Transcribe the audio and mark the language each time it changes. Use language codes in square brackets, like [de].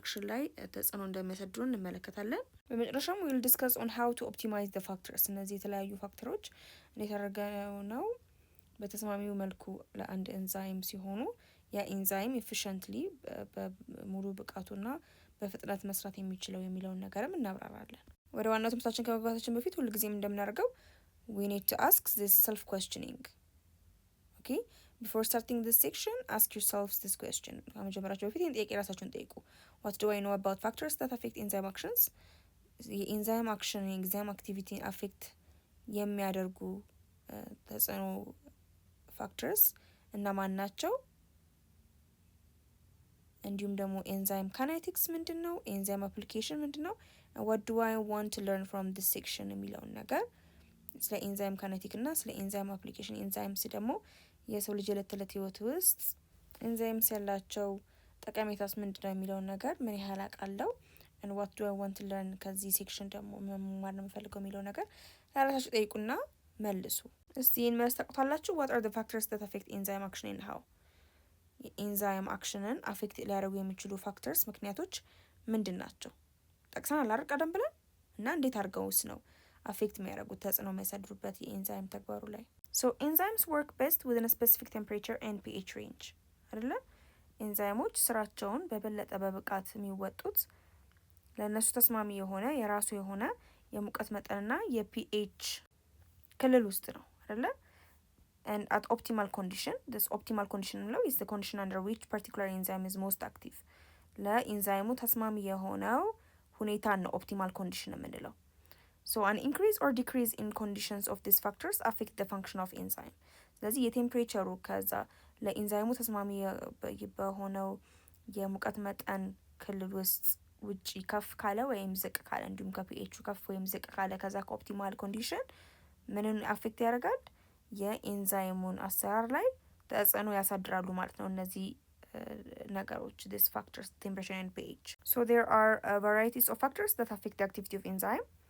[am] ላይ ተጽዕኖ እንደሚያሳድሩ እንመለከታለን። በመጨረሻም [en] we'll discuss on how to optimize the factors [am] እነዚህ የተለያዩ ፋክተሮች እንዴት አድርገው ነው በተስማሚው መልኩ ለአንድ ኤንዛይም ሲሆኑ የኢንዛይም ኤፊሽንትሊ በሙሉ ብቃቱና በፍጥነት መስራት የሚችለው የሚለውን ነገርም እናብራራለን። ወደ ዋናው ትምህርታችን ከመግባታችን በፊት ሁልጊዜም እንደምናደርገው [en] we need to ask this self questioning. Okay, before starting this section ask yourselves this question. [am] ከመጀመራችሁ በፊት ይህን ጥያቄ ራሳችሁን ጠይቁ። [en] what do I know about factors that affect enzyme actions? [am] የኢንዛይም አክሽን የኢንዛይም አክቲቪቲ አፌክት የሚያደርጉ ተጽዕኖ ፋክተርስ እነማን ናቸው? እንዲሁም ደግሞ ኤንዛይም ካይኔቲክስ ምንድነው? ኤንዛይም አፕሊኬሽን ምንድነው? [en] what do I want to learn from this section [am] የሚለውን ነገር ስለ ኤንዛይም ካይኔቲክ እና ስለ ኤንዛይም አፕሊኬሽን። ኤንዛይምስ ደግሞ የሰው ልጅ የዕለት ተዕለት ህይወት ውስጥ ኤንዛይምስ ያላቸው ጠቀሜታስ ምንድነው የሚለውን ነገር ምን ያህል አውቃለሁ [en] and what do I want to learn [am] ከዚህ ሴክሽን ደግሞ መማር ነው የምፈልገው የሚለው ነገር ራሳችሁ ጠይቁና መልሱ። እስቲ ይህን መልስ ታውቁታላችሁ? [en] what are the factors that affect enzyme action and how? [am] የኢንዛይም አክሽንን አፌክት ሊያደርጉ የሚችሉ ፋክተርስ ምክንያቶች ምንድን ናቸው? ጠቅሰናል አይደል ቀደም ብለን እና እንዴት አድርገውስ ነው አፌክት የሚያደርጉት ተጽዕኖ የሚያሳድሩበት የኢንዛይም ተግባሩ ላይ? [en] so enzymes work best within a specific temperature and pH range [am] አይደለ? ኤንዛይሞች ስራቸውን በበለጠ በብቃት የሚወጡት ለእነሱ ተስማሚ የሆነ የራሱ የሆነ የሙቀት መጠንና የፒኤች ክልል ውስጥ ነው አይደለ? [en] and at optimal condition. This optimal condition is the condition under which particular enzyme is most active. [am] ለኢንዛይሙ ተስማሚ የሆነው ሁኔታ ነው [en] optimal condition [am] የምንለው። [en] so an increase or decrease in conditions of these factors affect the function of enzyme. [am] ስለዚህ የቴምፕሬቸሩ ከዛ ለኢንዛይሙ ተስማሚ በሆነው የሙቀት መጠን ክልል ውስጥ ውጪ ከፍ ካለ ወይም ዝቅ ካለ እንዲሁም ከፒኤቹ ከፍ ወይም ዝቅ ካለ ከዛ ከኦፕቲማል ኮንዲሽን ምንን አፌክት ያደርጋል? የኢንዛይሙን አሰራር ላይ ተጽዕኖ ያሳድራሉ ማለት ነው እነዚህ ነገሮች [en] these factors temperature and pH. so there are varieties of factors that affect the activity of enzyme.